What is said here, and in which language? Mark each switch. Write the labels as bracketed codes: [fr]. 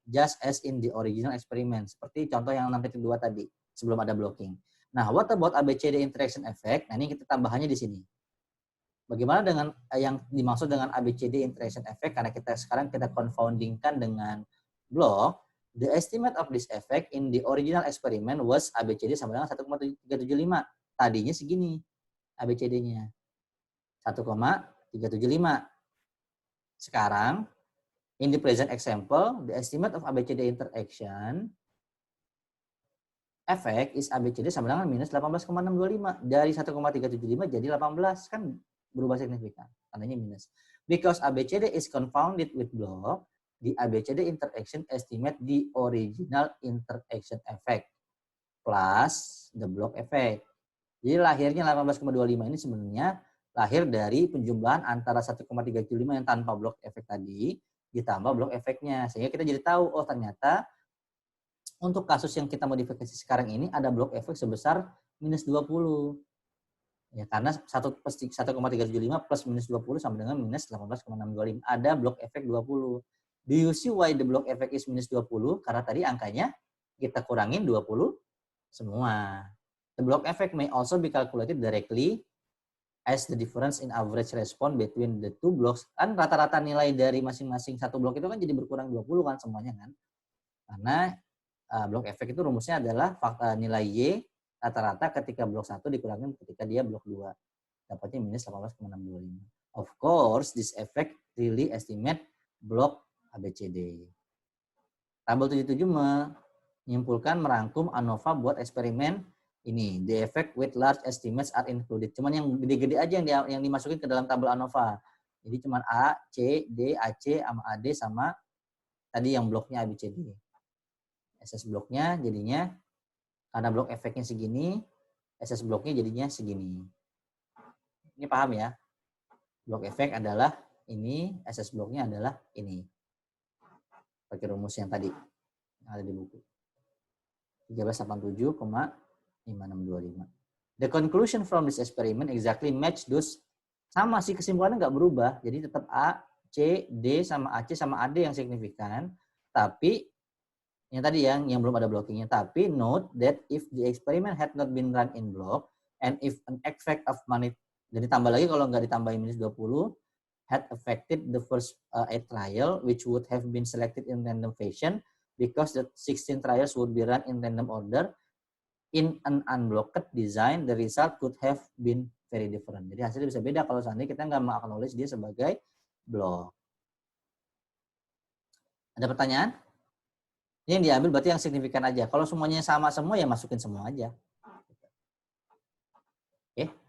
[en] Just as in the original experiment. [id] Seperti contoh yang 6.2 tadi, sebelum ada blocking. [en] Nah, what about ABCD interaction effect? [id] Nah, ini kita tambahannya di sini. Bagaimana dengan yang dimaksud dengan ABCD interaction effect? Karena sekarang kita confoundingkan dengan block, [en] the estimate of this effect in the original experiment was ABCD [id] sama dengan [en] 1,375. [id] Tadinya segini ABCD-nya. [en] 1,375. [id] Sekarang, [en] in the present example, the estimate of ABCD interaction effect is ABCD [id] sama dengan minus [en] 18,625. [id] Dari 1,375 jadi 18. Kan berubah signifikan. Tandanya minus. [en] Because ABCD is confounded with block, the ABCD interaction estimate the original interaction effect plus the block effect. [id] Jadi lahirnya 18,25 ini sebenarnya lahir dari penjumlahan antara 1,375 yang tanpa block effect tadi ditambah block efeknya. Sehingga kita jadi tahu, oh ternyata untuk kasus yang kita modifikasi sekarang ini ada block efek sebesar minus 20. Ya, karena 1,375 plus minus 20 sama dengan minus 18,625. Ada block efek 20. [en] Do you see why the block effect is minus 20? [id] Karena tadi angkanya kita kurangin 20 semua. [en] The block effect may also be calculated directly as the difference in average response between the two blocks. [id] Kan rata-rata nilai dari masing-masing satu blok itu kan jadi berkurang 20 kan semuanya kan. Karena block effect itu rumusnya adalah nilai Y rata-rata ketika blok 1 dikurangin ketika dia blok 2. Dapatnya minus 18,625. [en] Of course, this effect really estimate block ABCD. [id] Tabel 77 menyimpulkan merangkum ANOVA buat eksperimen ini. [en] The effect with large estimates are included. [id] Cuman yang gede-gede aja yang dimasukin ke dalam tabel ANOVA. Jadi cuman A, C, D, AC sama AD sama tadi yang bloknya ABCD. SS bloknya jadinya karena blok efeknya segini, SS bloknya jadinya segini. Ini paham ya? Blok efek adalah ini, SS bloknya adalah ini. Pakai rumus yang tadi yang ada di buku. [en] 1387,5625. The conclusion from this experiment exactly match those [id] Sama sih kesimpulannya nggak berubah. Jadi tetap A, C, D sama AC sama AD yang signifikan. Tapi yang tadi yang belum ada blockingnya. Tapi [en] note that if the experiment had not been run in block and if an effect of money, [id] jadi tambah lagi kalau nggak ditambahin minus 20, [en] had affected the first 8 trial which would have been selected in random fashion because the 16 trials would be run in random order. In an unblocked design, the result could have been very different. [id] Jadi hasilnya bisa beda kalau seandainya kita nggak mengaknowledge dia sebagai block. Ada pertanyaan? Ini yang diambil berarti yang signifikan aja. Kalau semuanya sama semua ya masukin semua aja. Oke.